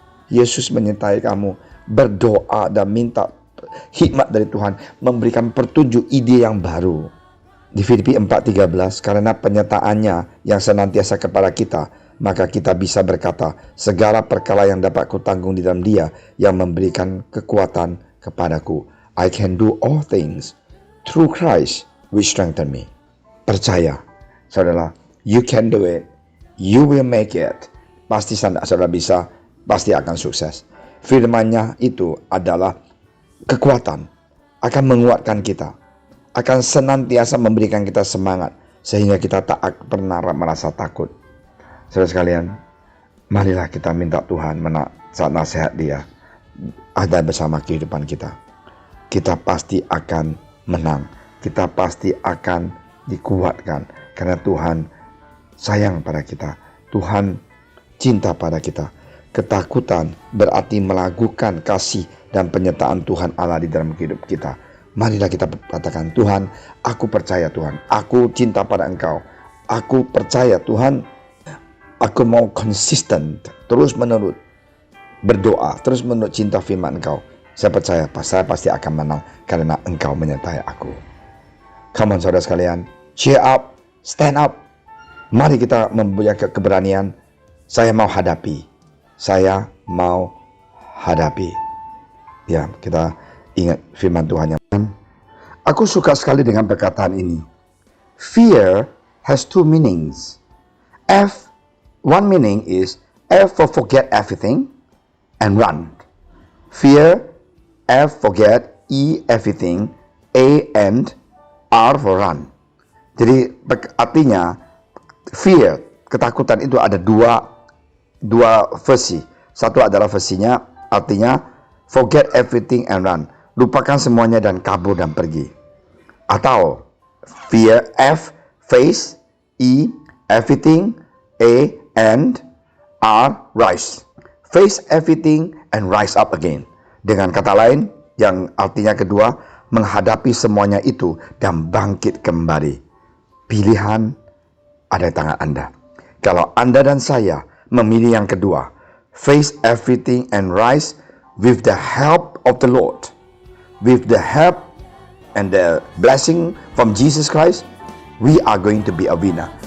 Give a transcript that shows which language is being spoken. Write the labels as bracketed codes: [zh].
[id] Yesus menyertai kamu. Berdoa dan minta hikmat dari Tuhan, memberikan petunjuk ide yang baru. Di Filipi 4:13, karena penyertaannya yang senantiasa kepada kita, maka kita bisa berkata, segala perkara yang dapat kutanggung di dalam Dia yang memberikan kekuatan kepadaku. [en] I can do all things through Christ which strengthen me. [id] Percaya, saudara, [en] you can do it. You will make it. [id] Pasti saudara bisa, pasti akan sukses. Firman-Nya itu adalah kekuatan, akan menguatkan kita, akan senantiasa memberikan kita semangat, sehingga kita tak pernah merasa takut. Saudara sekalian, marilah kita minta Tuhan saat nasihat Dia ada bersama kehidupan kita. Kita pasti akan menang. Kita pasti akan dikuatkan. Karena Tuhan sayang pada kita. Tuhan cinta pada kita. Ketakutan berarti melakukan kasih dan penyertaan Tuhan Allah di dalam hidup kita. Marilah kita katakan, Tuhan, aku percaya Tuhan. Aku cinta pada Engkau. Aku percaya Tuhan. Aku mau konsisten, terus menerus berdoa, terus menurut cinta firman Engkau. Saya percaya saya pasti akan menang karena Engkau menyertai aku. [en] Come on [id] saudara sekalian, [en] cheer up, stand up. [id] Mari kita mempunyai keberanian. Saya mau hadapi. Saya mau hadapi. Ya, kita ingat firman Tuhan yang aku suka sekali dengan perkataan ini. [en] Fear has two meanings. One meaning is F for forget everything and run. Fear, F forget, E everything, A and R for run. [id] Jadi artinya fear, ketakutan itu ada dua versi. Satu adalah versinya artinya [en] forget everything and run. [id] Lupakan semuanya dan kabur dan pergi. [en] Atau fear, F face, E everything, A and R rise. Face everything and rise up again. [id] Dengan kata lain, yang artinya kedua, menghadapi semuanya itu dan bangkit kembali. Pilihan ada di tangan Anda. Kalau Anda dan saya memilih yang kedua, [en] face everything and rise with the help of the Lord, with the help and the blessing from Jesus Christ, we are going to be a winner.